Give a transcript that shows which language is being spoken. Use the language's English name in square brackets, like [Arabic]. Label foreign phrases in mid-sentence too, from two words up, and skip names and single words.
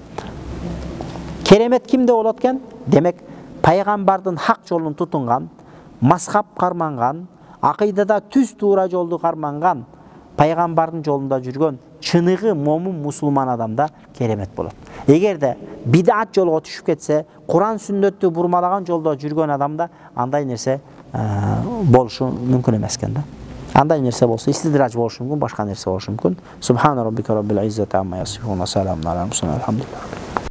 [Kyrgyz] Керемет кимде болот экен? Демек, пайгамбардын хак жолун тутунган, мазхаб карманган, акыйдада түз туура жолду карманган, пайгамбардын жолунда жүргөн чыныгы момун мусулман адамда керемет болот. Эгерде бидат жолго түшүп кетсе, Куран сүннөттү бурмалаган жолдо жүргөн адамда андай нерсе болушу мүмкүн эмес экен да. Андай нерсе болсо истидраж болушу мүмкүн, башка нерсе болушу мүмкүн. [Arabic] سبحان ربك رب العزة عما يصفون، سلام على المرسلين، الحمد لله.